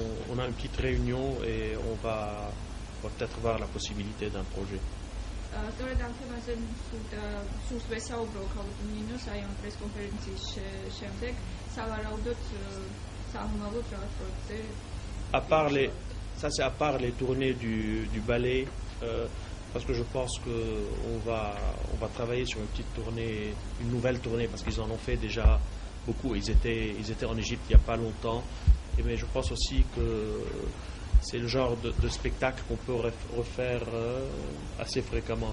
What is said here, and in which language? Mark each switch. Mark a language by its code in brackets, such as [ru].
[fr] On a une petite réunion et on va peut-être voir la possibilité d'un projet. [ka] სწორედ ამ თემაზე სულს ვესაუბრო ქალბინინოს აი ამ პრესკონფერენციის შემდეგ სავარაუდოდ სამომავლოდ რაღაც პროექტზე. [fr] Ça c'est à part les tournées du ballet, parce que je pense qu'on va travailler sur une petite tournée, une nouvelle tournée, parce qu'ils en ont fait déjà beaucoup. Ils étaient en Égypte il n'y a pas longtemps, mais je pense aussi que c'est le genre de spectacle qu'on peut refaire assez fréquemment.